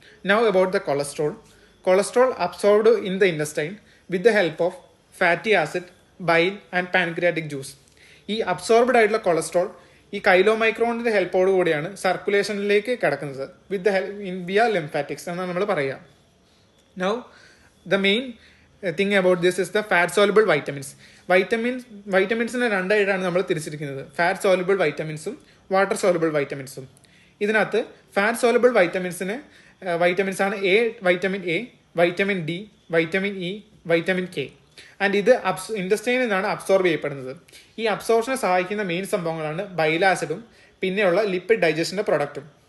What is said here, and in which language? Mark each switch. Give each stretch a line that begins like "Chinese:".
English: Now about the cholesterol. Cholesterol absorbed in the intestine with the help of fatty acid, bile and pancreatic juice.
Malayalam: ഈ absorbed ആയിട്ടുള്ള cholesterol ഈ കൈലോമൈക്രോണിൻ്റെ ഹെൽപ്പോടു കൂടിയാണ് സർക്കുലേഷനിലേക്ക് കിടക്കുന്നത് via lymphatics എന്നാണ് നമ്മൾ പറയുക.
English: Now, the main thing about this is the fat-soluble vitamins.
Malayalam: വൈറ്റമിൻസിനെ രണ്ടായിട്ടാണ് നമ്മൾ തിരിച്ചിരിക്കുന്നത്, fat soluble വൈറ്റമിൻസും water soluble വൈറ്റമിൻസും. ഇതിനകത്ത് ഫാറ്റ് സോലുബിൾ വൈറ്റമിൻസ് ആണ് vitamin A, vitamin D, vitamin E, vitamin K. And ഇത് ഇൻറ്റസ്റ്റൈനിൽ നിന്നാണ് അബ്സോർബ് ചെയ്യപ്പെടുന്നത്. ഈ അബ്സോർപ്ഷനെ സഹായിക്കുന്ന മെയിൻ സംഭവങ്ങളാണ് ബൈലാസിഡും പിന്നെയുള്ള ലിപ്പിഡ് ഡൈജഷൻ്റെ പ്രൊഡക്റ്റും.